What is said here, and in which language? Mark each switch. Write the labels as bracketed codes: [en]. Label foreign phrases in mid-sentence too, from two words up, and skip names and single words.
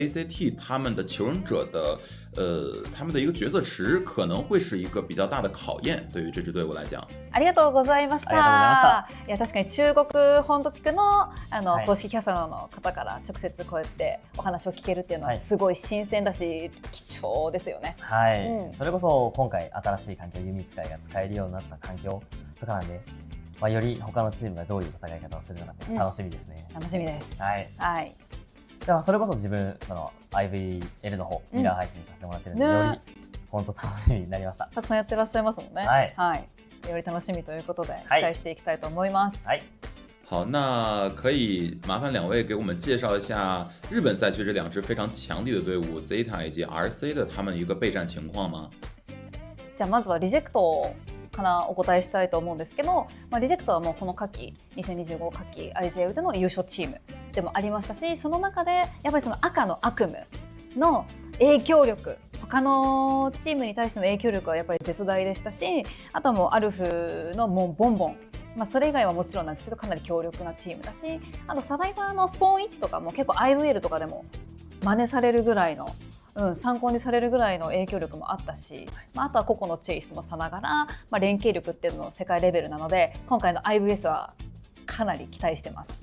[zh] ACT 他们的求生者的他们的一个角色池可能会是一个比较大的考验，对于这支队伍来讲。 [ja] ありがとうございました。いや確かに中国本土地区の公式キャスターの方から直接こうやってお話を聞けるっていうのはすごい新鮮だし貴重ですよね。はい、それこそ今回新しい環境、弓使いが使えるようになった環境とかなんで、より他のチームがどういう戦い方をするのかって楽しみですね。楽しみです。はい。はい。だからそれこそ自分その IVL の方ミラー配信させてもらってるんで、より本当楽しみになりました。たくさんやってらっしゃいますもんね。はい。はい。より楽しみということで期待していきたいと思います。はい。 [zh] 好，那可以麻烦两位给我们介绍一下日本赛区这两支非常强力的队伍 ZETA 以及 RC 的他们一个备战情况吗？ [ja] じゃあまずはリジェクトからお答えしたいと思うんですけど、リジェクトはもうこの夏季2025夏季 IGL での優勝チームでもありましたし、その中でやっぱりその赤の悪夢の影響力、他のチームに対しての影響力はやっぱり絶大でしたし、あとはもうアルフのもうボンボン、それ以外はもちろんなんですけどかなり強力なチームだし、あとサバイバーのスポーン位置とかも結構 IVL とかでも真似されるぐらいの参考にされるぐらいの影響力もあったし、あとは個々のチェイスもさながら、連携力っていうのも世界レベルなので、今回の IVS はかなり期待してます。